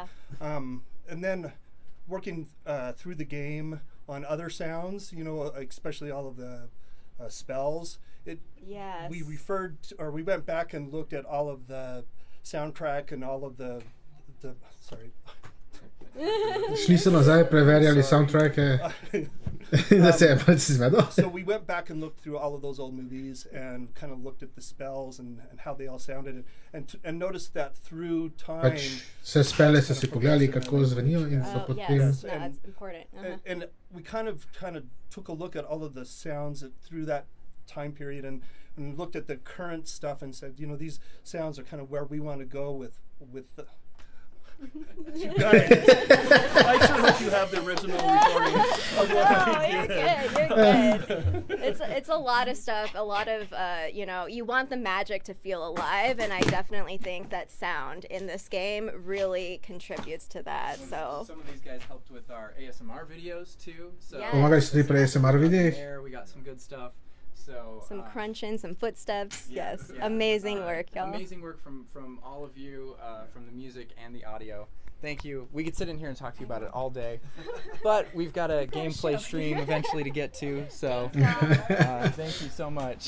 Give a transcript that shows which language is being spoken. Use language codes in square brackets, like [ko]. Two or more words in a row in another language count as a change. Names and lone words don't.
[en] And then working through the game on other sounds, especially all of the spells. Yes. We we went back and looked at all of the soundtrack and all of the sorry. [sl] Šli so nazaj, preverjali soundtracke, da se je pač zmedel. [en] So we went back and looked through all of those old movies and kind of looked at the spells and how they all sounded, and noticed that through time. [sl] Pač vse spele so si pogledali, kako zvenijo in so Oh potem... [en] yes. No, that's important. Uh-huh. And we kind of took a look at all of the sounds through that time period and looked at the current stuff and said, these sounds are kind of where we want to go with the you guys. I sure hope you have the original recording of what No, we you're did. good. You're good. It's a lot of stuff. A lot of you want the magic to feel alive, and I definitely think that sound in this game really contributes to that. So Some of these guys helped with our ASMR videos too. So Yes. [sl] Pomagali so tudi pri ASMR videih. [en] there we got some good stuff. So some crunching, some footsteps. yeah, Yes, yeah. amazing work, y'all. Amazing work from all of you, from the music and the audio. Thank you. We could sit in here and talk to you about it all day, but we've got a gameplay show stream here. eventually to get to. So thank you so much.